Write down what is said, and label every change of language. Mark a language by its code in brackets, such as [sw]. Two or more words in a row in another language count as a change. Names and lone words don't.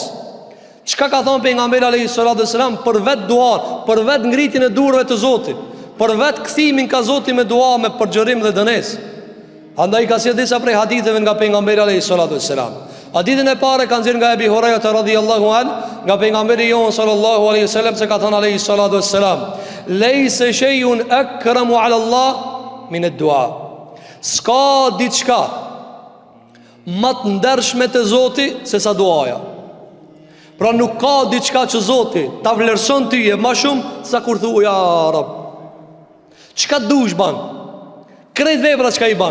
[sq] Çka ka thënë pejgamberi [ar] عليه الصلاة والسلام [sq] për vet duan, për vet ngritjen e durave të Zotit, për vet kthimin ka Zoti me dua, me përgjërim dhe dënesë. Andaj ka sjellë disa prej haditheve nga pejgamberi [ar] عليه الصلاة والسلام. [sq] Hadithin e parë kanë nxjerrë nga Ebi Huraira [ar] رضي الله عن, [sq] nga pejgamberi jon [ar] صلى الله عليه وسلم, [sq] se ka thënë [ar] عليه الصلاة والسلام: "ليس شيء أكرم على الله من الدعاء." [sq] Ska diçka më të ndershme te Zoti se sa duaja. Pra nuk ka diçka që Zoti ta vlerëson ty më shumë sa kur thu [ar] يا رب. [sq] Çka dush ban? Krejt vepra çka i ban.